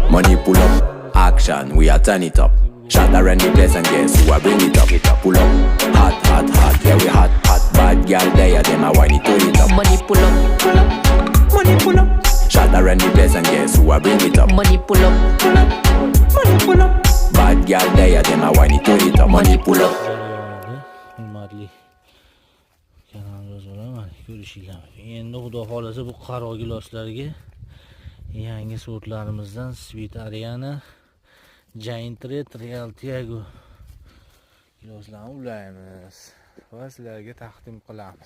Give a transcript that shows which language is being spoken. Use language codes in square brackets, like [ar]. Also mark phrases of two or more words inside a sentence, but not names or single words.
[en] Money pull up, action, we are turn it up. Shot around the place and guess who I bring it up. Pull up, hot, hot, hot, yeah we hot, hot. Bad girl there, them a whine it, turn it up. Money pull up, money pull up. Shot around the place and guess who I bring it up. Money pull up, money pull up. Bad girl there, them a whine it, turn it up. Money pull up. [uz] Hurmatli kanalimiz ko'rishinglar. Endi xudo xolasa bu qaro giloslarga yangi sortlarimizdan Sweet Ariana, Giant Red, Real Tiago giloslarni ulaymiz va sizlarga taqdim qilamiz.